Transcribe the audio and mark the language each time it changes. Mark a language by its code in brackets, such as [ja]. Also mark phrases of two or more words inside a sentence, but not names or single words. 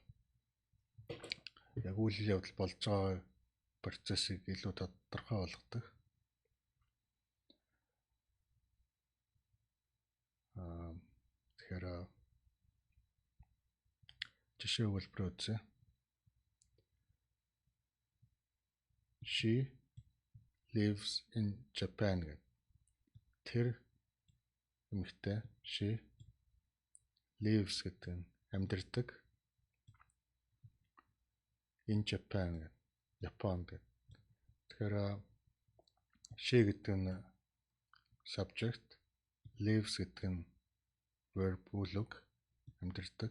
[mn] Яг үйл явдал болж байгаа процессыг илүү тодорхой болгодог. Тэгэхээр жишээ өгүүлбэр үзье. [en] She lives in Japan гэдэг. [mn] Тэр эмэгтэй [en] she lives [mn] гэдэг нь амьдардаг. [en] In Japan гэдэг. [mn] Японд гэдэг. Тэгэхээр she гэдэг нь subject, lives гэдэг нь verb үлэг амьдардаг.